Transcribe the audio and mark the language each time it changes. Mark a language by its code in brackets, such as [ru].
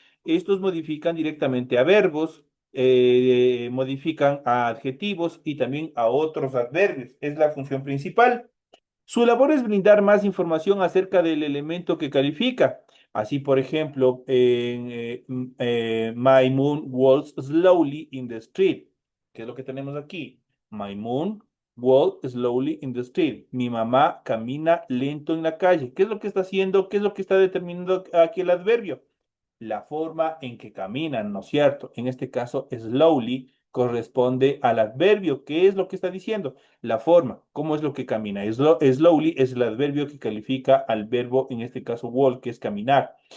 [es] Estos modifican directamente a verbos, modifican a adjetivos y también a otros adverbios. Es la función principal. Su labor es brindar más información acerca del elemento que califica. Así, por ejemplo, [en] My moon walks slowly in the street. [es] ¿Qué es lo que tenemos aquí? [en] My moon walks slowly in the street. [es] Mi mamá camina lento en la calle. ¿Qué es lo que está haciendo? ¿Qué es lo que está determinando aquí el adverbio? La forma en que caminan, ¿no es cierto? En este caso, slowly corresponde al adverbio. ¿Qué es lo que está diciendo? La forma, ¿cómo es lo que camina? Slowly es el adverbio que califica al verbo, en este caso walk, que es caminar.